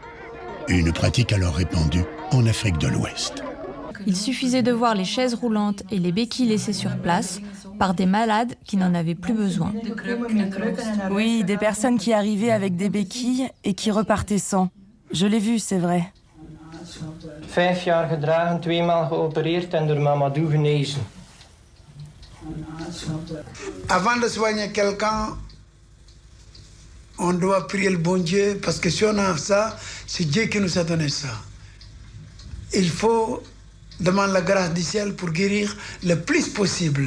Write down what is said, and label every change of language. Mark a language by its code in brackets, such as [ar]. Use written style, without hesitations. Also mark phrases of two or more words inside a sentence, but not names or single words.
[fr] Une pratique alors répandue en Afrique de l'Ouest. Il suffisait de voir les chaises roulantes et les béquilles laissées sur place par des malades qui n'en avaient plus besoin. Oui, des personnes qui arrivaient avec des béquilles et qui repartaient sans. Je l'ai vu, c'est vrai. [nl] 5 jaar gedragen, 2 maal geopereerd en door Mamadou genezen. [fr] Avant de soigner quelqu'un, on doit prier le bon Dieu, parce que si on a ça, c'est Dieu qui nous a donné ça. Il faut demander la grâce du ciel pour guérir le plus possible.